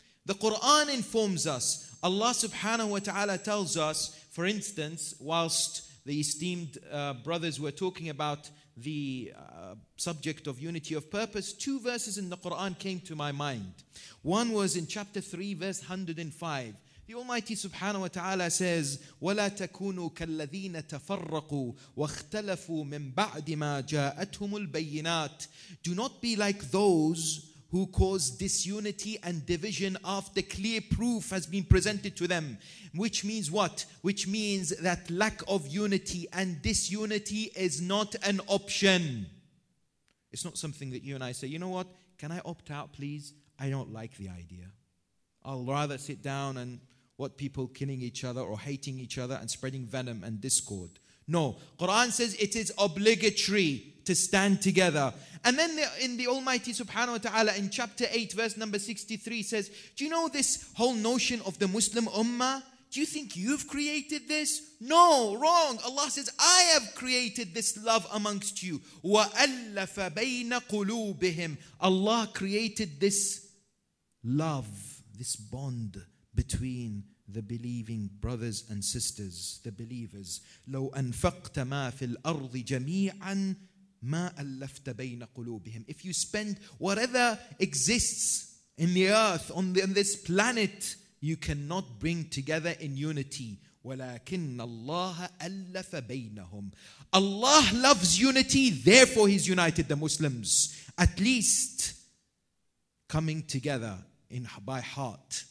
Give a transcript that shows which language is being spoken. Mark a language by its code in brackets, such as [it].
[en] The Quran informs us. Allah subhanahu wa ta'ala tells us, for instance, whilst the esteemed brothers were talking about the subject of unity of purpose, two verses in the Quran came to my mind. One was in chapter 3, verse 105. [ar] The Almighty subhanahu wa ta'ala says, وَلَا تَكُونُوا كَالَّذِينَ تَفَرَّقُوا وَاخْتَلَفُوا مِنْ بَعْدِ مَا جَاءَتْهُمُ الْبَيِّنَاتِ. [en] Do not be like those who cause disunity and division after clear proof has been presented to them. Which means what? Which means that lack of unity and disunity is not an option. It's not something that you and I say, you know what, can I opt out please? I don't like the idea. I'll rather sit down and watch people killing each other or hating each other and spreading venom and discord. No, Quran says it is obligatory to stand together. And then in the Almighty subhanahu wa ta'ala in chapter 8 verse number 63 says, do you know this whole notion of the Muslim ummah? Do you think you've created this? No, wrong. Allah says, I have created this love amongst you. [ar] وَأَلَّفَ بَيْنَ قُلُوبِهِمْ. [en] Allah created this love, this bond between the believing brothers and sisters, the believers. [ar] لو أنفقت ما في الأرض جميعا ما ألفت بين قلوبهم. [en] If you spend whatever exists in the earth, on this planet, you cannot bring together in unity. [ar] ولكن الله ألف بينهم. [en] Allah loves unity, therefore He's united the Muslims. At least coming together by heart.